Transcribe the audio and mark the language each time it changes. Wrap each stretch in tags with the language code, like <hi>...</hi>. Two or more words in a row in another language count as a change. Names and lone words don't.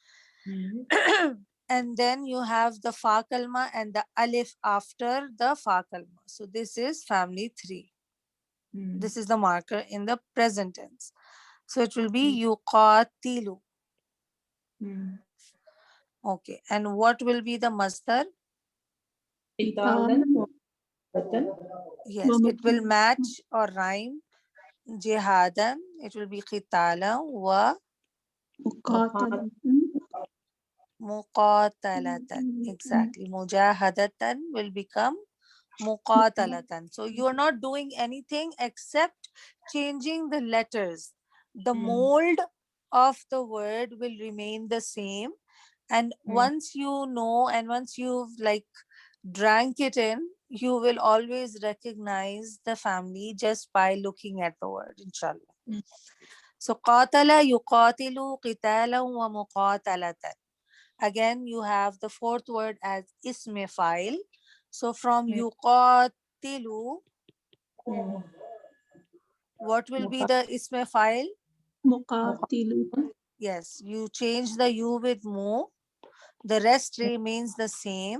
<en>And then you have the</en> <ar>فاء الكلمة</ar> <en>and the alif after the</en> <ar>فاء الكلمة.</ar> <en>So this is family 3. This is the marker in the present tense. So it will be yuqatilu. Okay, and what will be the masdar?</en> <ar>قتالا وقتا.</ar> <en>Yes, it will match or rhyme. Jihadan, it will be</en> <ar>قتالا ومقاتلة.</ar> <en>Exactly. Mujahadatan will become muqatalatan. So you are not doing anything except changing the letters. The mold of the word will remain the same. And once you know, and once you've like drank it in, you will always recognize the family just by looking at the word, inshallah.</en> <ar>So قاتل يقاتل قتالا ومقاتلة.</ar> <en>Again, you have the 4th word as</en> <ar>اسم فاعل.</ar> <en>So from yuqatilu, what will be the</en> <ar>اسم فاعل?</ar> <en>Muqatilu. Yes, you change the u with mu. The rest remains the same.</en>